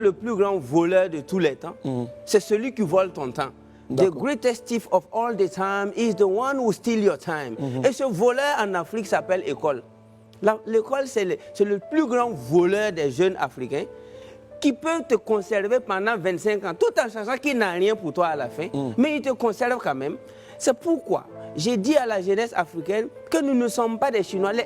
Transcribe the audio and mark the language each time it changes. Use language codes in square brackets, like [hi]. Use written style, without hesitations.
[fr] Le plus grand voleur de tous les temps, c'est celui qui vole ton temps. [en] The greatest thief of all the time is the one who steals your time. [fr] Et ce voleur en Afrique s'appelle école. L'école, c'est le plus grand voleur des jeunes Africains qui peut te conserver pendant 25 ans, tout en sachant qu'il n'a rien pour toi à la fin, mais il te conserve quand même. C'est pourquoi j'ai dit à la jeunesse africaine que nous ne sommes pas des Chinois.